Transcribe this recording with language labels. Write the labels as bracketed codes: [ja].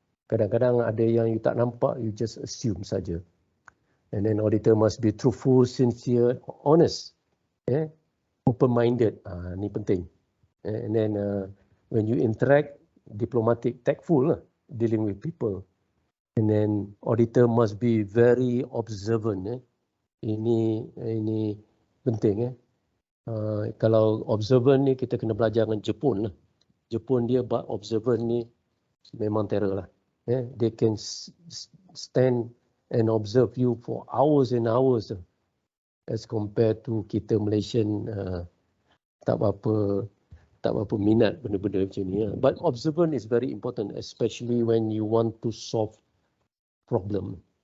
[ms] Kadang-kadang ada yang [en] you [ms] tak nampak, [en] you just assume [ms] saja. [en] And then auditor must be truthful, sincere, honest, open-minded. [ms] Ni penting. [en] And then when you interact, diplomatic, tactful, dealing with people. And then auditor must be very observant. [ms] Ini penting. Kalau observant ni kita kena belajar dengan Jepun. Jepun dia buat observant ni memang terror lah. [en] They can stand and observe you for hours and hours as compared to [ms] kita Malaysian tak berapa minat benda-benda macam ni. [en] But observant is very important, especially when you want to solve problem.